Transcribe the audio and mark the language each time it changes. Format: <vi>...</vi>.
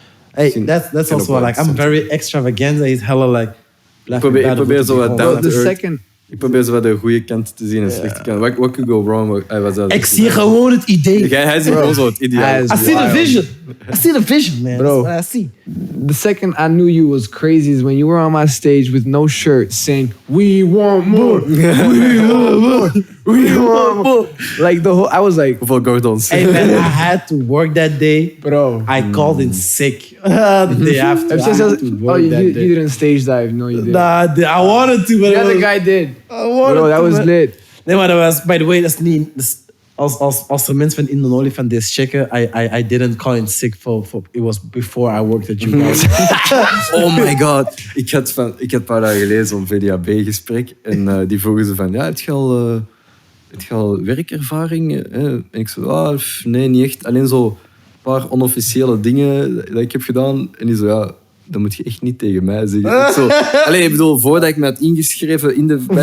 <en>Hey, that's also like, I'm very extravagant. He's hella like...</en> <nl>Ik probeer zo wat</nl> <en>down to earth. Second...</en> <nl>Ik probeer zo wat de goede kant te zien en slechte kant.</nl> <en>What could go wrong?</en> <nl>Ik zie gewoon het idee. Hij ziet gewoon zo het ideaal.</nl> <en>I see the vision, man. Bro. That's what I see. The second I knew you was crazy is when you were on my stage with no shirt saying, "We want more, we want more, we want more." Like I was like,</en> <nl>Hoeveel Gordons?</nl> <en>Hey man, I had to work that day. bro. I called in sick the day after. I had to work that you day. didn't stage dive. No, you didn't. Nah, I wanted to, but The other guy did. Bro, that was lit.</en> <nl>Nee, maar dat was, by the way, dat is niet... Als er mensen van In de Olifant deze checken,</nl> <en>I didn't call in sick for... It was before I worked at you guys. Oh my god.</en> <nl>Ik had een paar dagen geleden zo'n VDAB-gesprek en die vroegen ze van, ja, heb je al werkervaring? En ik zo, nee, niet echt. Alleen zo een paar onofficiële dingen dat ik heb gedaan. En die zo, ja... Dat moet je echt niet tegen mij zeggen. Zo. Alleen, ik bedoel, voordat ik me had ingeschreven in de...</nl>